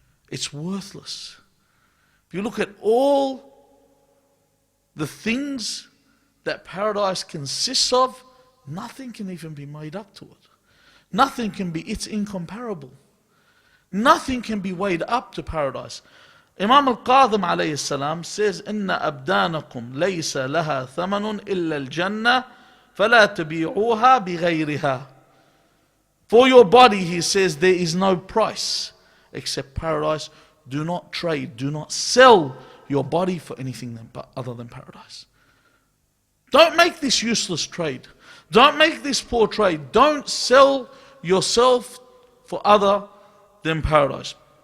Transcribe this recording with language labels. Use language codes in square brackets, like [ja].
[en] It's worthless. If you look at all the things that paradise consists of, nothing can even be made up to it. Nothing can be, it's incomparable. Nothing can be weighed up to paradise. Imam Al-Qadhim alayhi salam says, [ar] إِنَّ أَبْدَانَكُمْ لَيْسَ لَهَا ثَمَنٌ إِلَّا الْجَنَّةِ فَلَا تَبِيعُوهَا بِغَيْرِهَا. [en] For your body, he says, there is no price except paradise. Do not trade, do not sell your body for anything other than paradise. Don't make this useless trade. Don't make this poor trade. Don't sell yourself for other than paradise.